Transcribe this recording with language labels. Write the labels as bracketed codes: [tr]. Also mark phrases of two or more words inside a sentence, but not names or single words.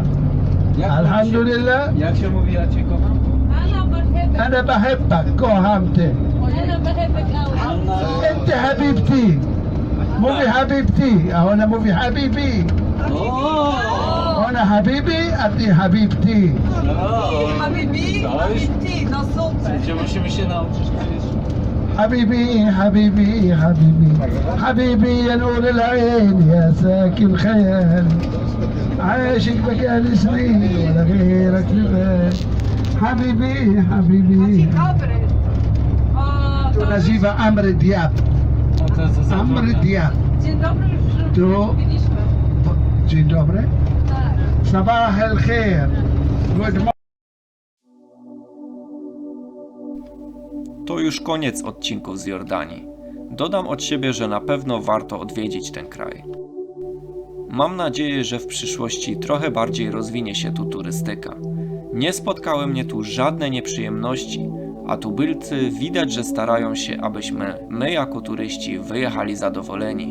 [ar] Alhamdulillah. [pl] Jak się mówi, ja cię kocham? [ar] أنا بحبك [pl] kocham cię. [ar] أنا بحبك أوي. أنت حبيبتي. mówi حبيبتي. أنا mówi حبيبي. أنا حبيبي أنت حبيبتي. حبيبي حبيبتي [pl] no super. Gdzie musimy się nauczyć powiedzieć? [ar] حبيبي حبيبي حبيبي حبيبي يا نور العين يا ساكن خيال عاشق بقالي سنين ولا غيرك في بال حبيبي حبيبي [pl] To nazywa Amr Diab. Amr Diab. Dzień dobry, już To... byliśmy. Dzień dobry. Tak. [ar] صباح الخير. [en] Good morning. [pl] To już koniec odcinków z Jordanii. Dodam od siebie, że na pewno warto odwiedzić ten kraj. Mam nadzieję, że w przyszłości trochę bardziej rozwinie się tu turystyka. Nie spotkały mnie tu żadne nieprzyjemności, a tubylcy widać, że starają się, abyśmy my jako turyści wyjechali zadowoleni.